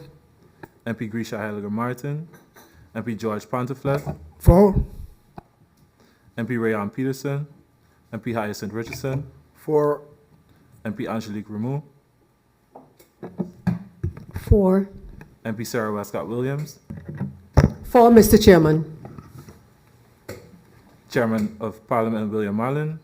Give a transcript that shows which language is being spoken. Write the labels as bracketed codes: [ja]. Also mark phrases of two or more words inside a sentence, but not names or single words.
[en] MP Grisha Heiliger Martin. MP George Ponteflet. 4. MP Rayon Peterson. MP Hyacinth Richardson. 4. MP Angelique Rameau. 4. MP Sarah Westcott Williams. 4, Mr. Chairman. Chairman of Parliament William Marlin.